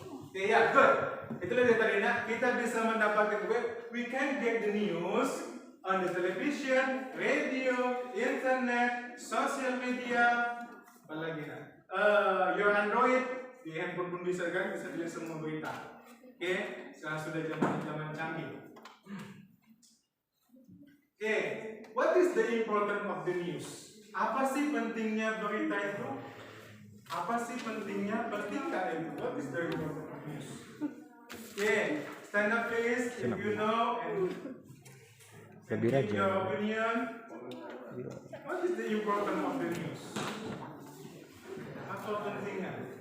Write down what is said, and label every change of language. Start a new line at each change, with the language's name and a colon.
Indonesian: Oke ya, good. Itulah dia tadi nak. Kita bisa mendapatkan
English: we can get the news on the television, radio, internet, social media,
Indonesian: apa lagi nak? Your Android di handphone pun bisa kan, bisa dilihat semua berita. Oke, sekarang sudah zaman canggih.
English: Oke, what is the importance of the news?
Indonesian: Apa sih pentingnya berita itu? Apa sih pentingnya berita itu?
English: What is the importance of news? Okay, stand up please if you know and
Indonesian: Lebih
English: give
Indonesian: rajin.
English: your opinion. What is the importance of the news?
Indonesian: Apa pentingnya?